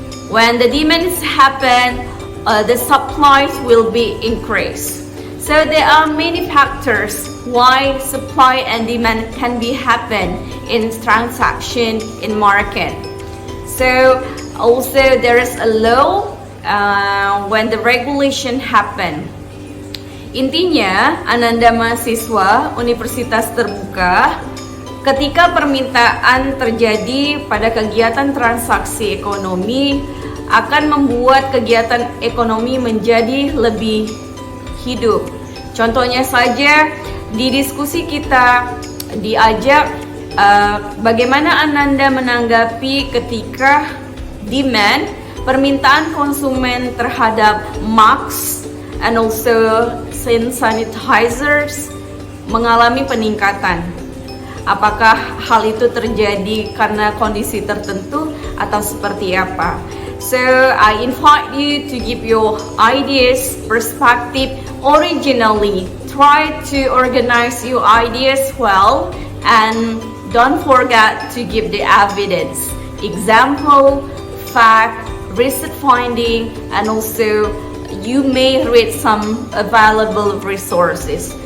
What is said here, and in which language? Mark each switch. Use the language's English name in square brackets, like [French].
[English] When the demands happen, the supplies will be increased. So there are many factors why supply and demand can be happen in transaction in market. So also there is a law when the regulation happen. [Indonesian] Intinya, Ananda mahasiswa Universitas Terbuka, ketika permintaan terjadi pada kegiatan transaksi ekonomi akan membuat kegiatan ekonomi menjadi lebih hidup. Contohnya saja di diskusi kita diajak bagaimana Ananda menanggapi ketika demand, permintaan konsumen terhadap [English] mask and also hand sanitizers [Indonesian] mengalami peningkatan. Apakah hal itu terjadi karena kondisi tertentu atau seperti apa? [English] So I invite you to give your ideas, perspective originally. Try to organize your ideas well and don't forget to give the evidence, example, fact, research finding, and also you may read some available resources.